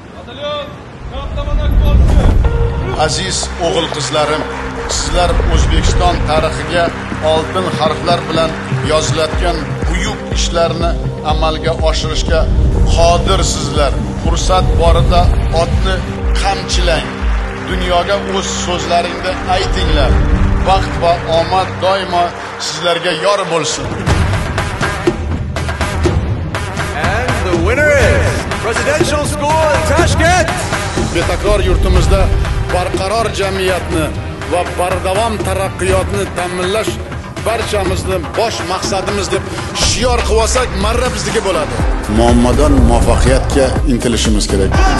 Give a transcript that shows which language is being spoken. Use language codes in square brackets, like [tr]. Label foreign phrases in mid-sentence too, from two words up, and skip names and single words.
[uz] Aziz o'g'il qizlarim, sizlar O'zbekiston tarixiga oltin harflar bilan yozilayotgan buyuk ishlarni amalga oshirishga qodirsizlar. Fursat borida otni qamchilang. Dunyoga o'z so'zlaringni aytinglar. Baxt va omad doimo sizlarga yor bo'lsin. [en] And the winner is Presidential School in Tashkent. [uz] Betakror yurtimizda barqaror jamiyatni va bardavom taraqqiyotni ta'minlash barchamizning bosh maqsadimiz deb shior qilib olsak, marra bizniki bo'ladi. Muammodan muvaffaqiyatga intilishimiz kerak.